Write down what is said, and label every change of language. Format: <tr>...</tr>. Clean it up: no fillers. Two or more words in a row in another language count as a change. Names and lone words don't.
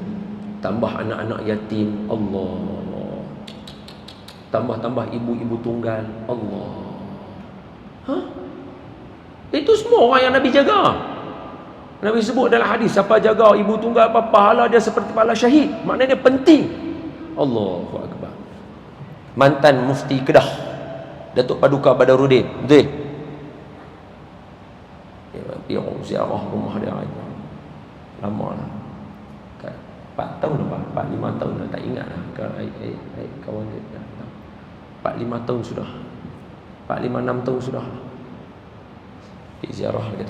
<ms>Tambah anak-anak yatim, Allah, tambah ibu-ibu tunggal, Allah. Itu semua orang yang Nabi jaga. Nabi sebut dalam hadis, siapa jaga ibu tunggal apa, pahala dia seperti pahala syahid. Maknanya dia penting. Allahu akbar. Mantan mufti Kedah, Datuk Paduka Badaruddin, betul? Ya, ziarah rumah dia aja. Lama lah. 4 tahun lepas, 4-5 tahun dah, tak ingat lah. Kawan dia 4-5 tahun sudah, 4-5-6 tahun sudah pergi ziarah kita.</ms>